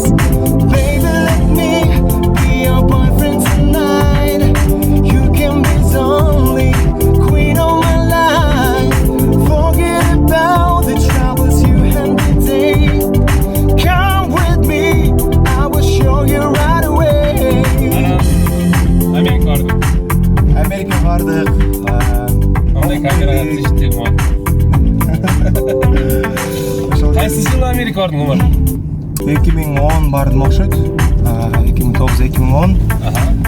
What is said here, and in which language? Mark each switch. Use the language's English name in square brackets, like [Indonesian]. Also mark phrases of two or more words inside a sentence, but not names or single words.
[English] Baby, let me be your boyfriend tonight. You can be the only queen of my life. Forget about the troubles you had today. Come with me, I will show you right away. [Kyrgyz] Америка барды. Америка бардык. Андай камерага тийиштик ма. Кайсы жылы Америка бардың, Омар? 2010 бардым окшойт. 2009-2010.